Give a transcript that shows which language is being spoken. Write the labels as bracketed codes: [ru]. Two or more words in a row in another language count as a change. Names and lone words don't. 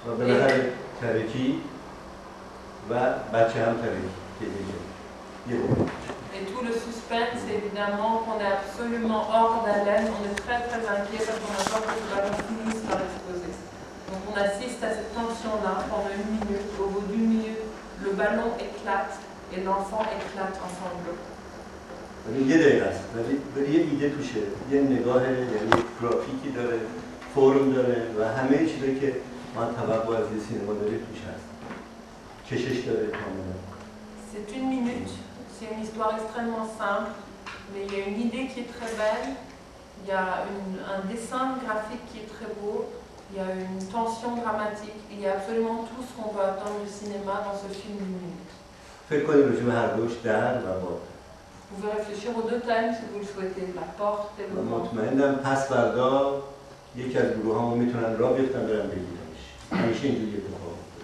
[fr] Et tout le suspense, c'est évidemment qu'on est absolument hors d'haleine, on est très très inquiet parce qu'on a peur que le ballon finisse par exploser. Donc on assiste à cette tension-là pendant une minute. Au bout d'une minute, le ballon éclate et l'enfant éclate en sanglots. [fa] یه دقیقه است ولی یه ایده توشه، یه نگاه یعنی گرافیکی داره، فرم داره و همه چیزی که من توقع از یه سینما داره توش هست. کشش داره کاملا. [fr] C'est une minute, c'est une histoire extrêmement simple, mais il y a une idée qui est très belle, il y a un dessin graphique qui est très beau, il y a une tension dramatique, il y a absolument tout ce qu'on peut attendre du cinéma dans ce film d'une minute. [fa] فکر کنید راجع به هر دوش در و باد. [fr] Vous pouvez réfléchir aux deux thèmes si vous le souhaitez, la porte et le vent. [fa] مطمئنم پس فردا یکی از گروه‌ها میتونن راه بیفتن برن بگیرنش. همیشه اینجوری اتفاق میفته.